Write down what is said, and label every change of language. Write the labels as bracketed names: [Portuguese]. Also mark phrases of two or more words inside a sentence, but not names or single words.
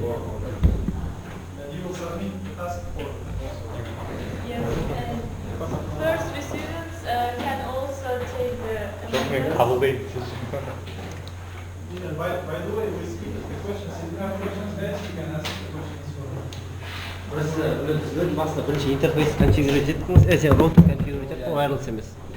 [English] You will submit the task for Yes, and first students can also take the. By the way, we skip the questions. If you have questions, then you can ask the questions for [Kazakh] Біз басында бірінші интерфейс конфигурировать еттіңіз, роутер конфигурировать еттің, wireless емес.